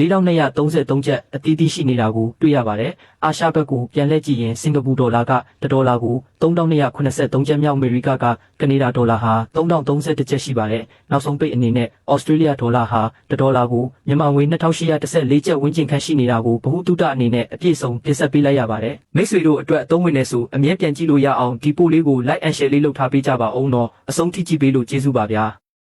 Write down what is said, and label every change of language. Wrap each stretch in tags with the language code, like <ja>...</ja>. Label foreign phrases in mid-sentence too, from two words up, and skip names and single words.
<my>4233 ကျပ်အသီးသီးရှိနေတာကိုတွေ့ရပါတယ်။အာရှဘက်ကိုပြန်လှည့်ကြည့်ရင်စင်ကာပူဒေါ်လာက1ဒေါ်လာကို3283ကျပ်မြောက်အမေရိကကနေဒါဒေါ်လာဟာ3031ကျပ်ရှိပါတယ်။နောက်ဆုံးပိတ်အနေနဲ့ဩစတြေးလျဒေါ်လာဟာ1ဒေါ်လာကိုမြန်မာငွေ2814ကျပ်ဝန်းကျင်ခန့်ရှိနေတာကိုဗဟုသုတအနေနဲ့အပြည့်စုံပြင်ဆက်ပေးလိုက်ရပါတယ်။မိတ်ဆွေတို့အတွက်အသုံးဝင်နေဆိုအမြဲပြန်ကြည့်လို့ရအောင်ဒီပို့လေးကို</my> <en>like and share</en> <my>လေးလုပ်ထားပေးကြပါဦးနော်။အဆုံးထိကြည့်ပေးလို့ကျေးဇူးပါဗျာ။</my>